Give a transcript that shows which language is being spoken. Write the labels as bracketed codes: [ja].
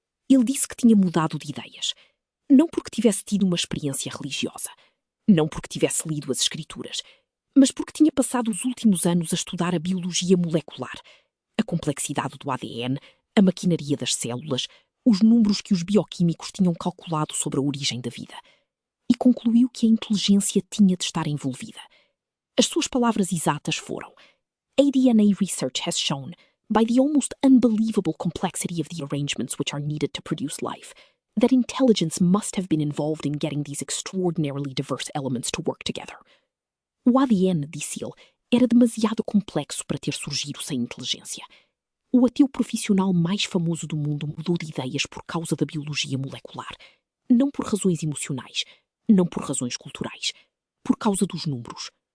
[pt] Ele disse que tinha mudado de ideias. Não porque tivesse tido uma experiência religiosa, não porque tivesse lido as Escrituras, mas porque tinha passado os últimos anos a estudar a biologia molecular, a complexidade do ADN, a maquinaria das células, os números que os bioquímicos tinham calculado sobre a origem da vida. E concluiu que a inteligência tinha de estar envolvida. As suas palavras exatas foram: [en] ADNA research has shown, by the almost unbelievable complexity of the arrangements which are needed to produce life, that intelligence must have been involved in getting these extraordinarily diverse elements to work together. [pt] O ADN, disse ele, era demasiado complexo para ter surgido sem inteligência. O ateu profissional mais famoso do mundo mudou de ideias por causa da biologia molecular. Não por razões emocionais, não por razões culturais, por causa dos números.